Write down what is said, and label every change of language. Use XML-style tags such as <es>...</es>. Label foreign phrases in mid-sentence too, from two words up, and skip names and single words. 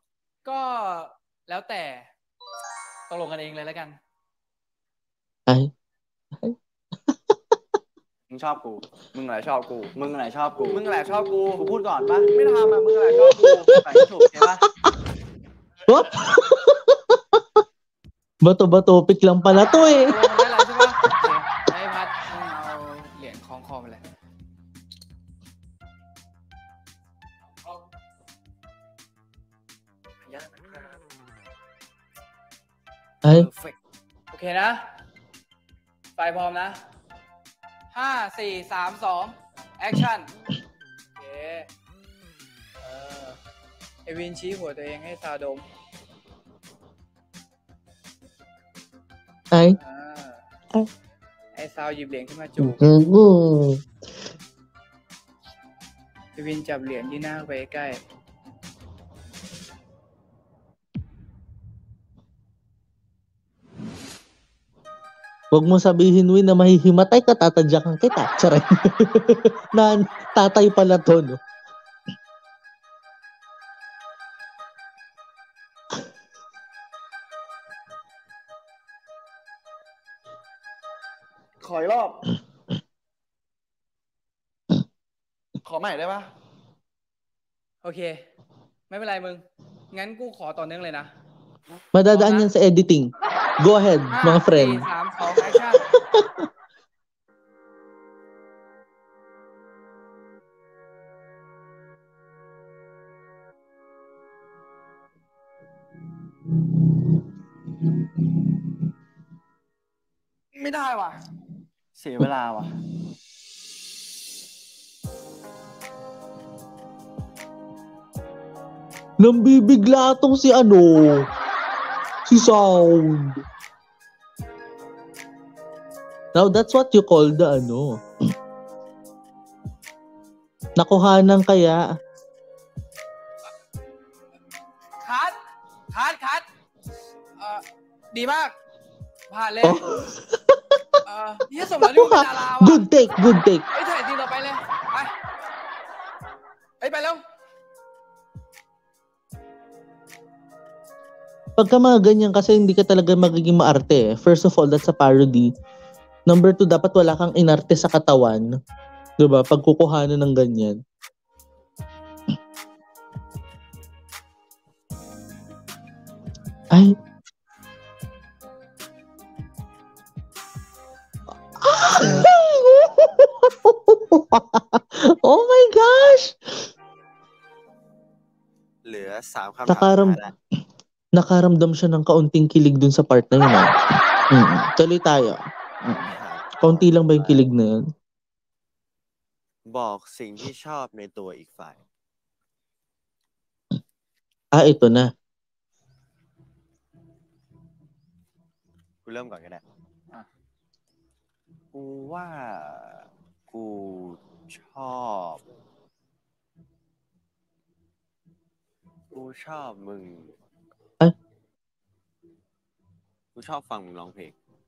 <th>ๆก็แล้วแต่ตกลงกันเองเลยแล้วกัน</th> <tl>Ay.</tl> <th>มึงชอบกู มึงอะไรชอบกู มึงอะไรชอบกู มึงอะไรชอบกู กูพูดก่อนปะ ไม่ทำอ่ะ มึงอะไรชอบกู แต่ที่ถูกใช่ปะ</th> <en>What?</en> <tl>Bato-bato pick lang pala to eh.</tl> <th>ตกลงกันได้แล้วใช่ปะโอเคให้พัดมึงเอาเหรียญคล้องคอมาเลย</th> <tl>Ay.</tl> <th>Perfect โอเคนะ ไฟพร้อมนะ 5 4 3 2 แอคชั่น โอเค ไอวินชี้หัวตัวเองให้ซาวดม</th> <tl>Ay.</tl> <th>ไอซาวหยิบเหรียญขึ้นมาจูบ Mm. ไอวินจับเหรียญที่หน้าไปใกล้</th> <tl>Huwag mo sabihin, Win, na mahihimatay ka, tatadyakan kita. Charay. Na tatay pala to, no?</tl> <th>ขออีกรอบ ขอใหม่ได้ปะ โอเค ไม่เป็นไรมึง งั้นกูขอต่อเนื่องเลยนะ</th> <tl>Madadaan yan sa editing.</tl> <en>Go ahead,</en> <tl>5 mga friend.</tl> <th>4 3 2 แอคชั่น ไม่ได้ว่ะ เสียเวลาว่ะ</th> <tl>Nambibigla tong si si Sound.</tl> <en>Now, that's what you call the</en> <tl>nakuhanan kaya.</tl> <th>คัดดีมาก ผ่านเลย Oh. เฮียสมแล้วที่มึงเป็นดาราว่ะ</th> <en>Good take, good take.</en> <th>ไอ้ถ่ายทีเราไปเลยไปแล้ว</th> <tl>Pagka mga ganyan kasi hindi ka talaga magiging maarte.</tl> <en>First of all, that's a parody. Number 2,</en> <tl>dapat wala kang inarte sa katawan. Diba? Pag kukuhanan ng ganyan. Ay.</tl> <en>Oh my gosh!</en> <th>เหลือ3 คำถามสุดท้ายแล้ว</th> <tl>Nakaramdam siya ng kaunting kilig dun sa part na yun. Tuloy tayo. Kaunti lang ba yung kilig na yun?</tl> <th>บอกสิ่งที่ชอบในตัวอีกฝ่าย</th> <tl>Ito na.</tl> <th>กูเริ่มก่อนก็ได้กูว่ากูชอบมึง กูชอบฟังมึงร้องเพลง</th>